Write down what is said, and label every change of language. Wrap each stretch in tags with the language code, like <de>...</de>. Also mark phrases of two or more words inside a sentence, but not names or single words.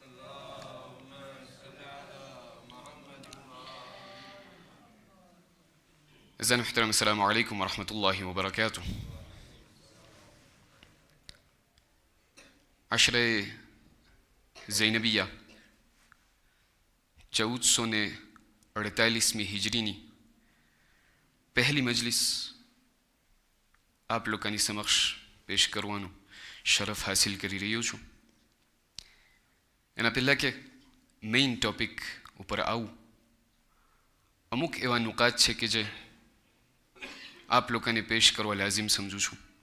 <ar>أعزائي المحترم، السلام عليكم ورحمة الله وبركاته.</ar> <gu>عشرة زینبیہ 1448 હિજરીની પહેલી મજલિસ આપ લોકોની સમક્ષ પેશ કરવાનો શરફ હાસિલ કરી રહ્યો છું. એના પહેલાં કે મેઇન ટોપિક ઉપર આવું, અમુક એવા નુકાત છે કે જે આપ લોકોને પેશ કરવા લાઝિમ સમજું છું.</gu>